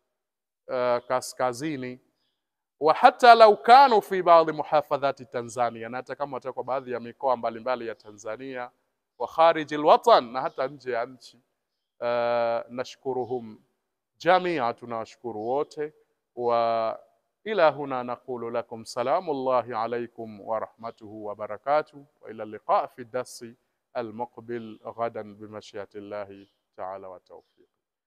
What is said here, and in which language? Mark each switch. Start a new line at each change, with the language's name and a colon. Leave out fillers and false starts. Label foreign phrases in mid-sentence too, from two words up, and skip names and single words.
Swahili: kaskazini,
Arabic: وحتى لو كانوا في بعض محافظات تنزانيا,
Swahili: na hata kama watakuwa baadhi ya mikoa mbalimbali ya Tanzania,
Arabic: وخارج الوطن,
Swahili: na hata nje ya nchi.
Arabic: نشكرهم جميعا,
Swahili: tunawashukuru wote,
Arabic: wa إلى هنا نقول لكم سلام الله عليكم ورحمته وبركاته، وإلى اللقاء في الدرس المقبل غدا بمشيئة الله تعالى وتوفيقه.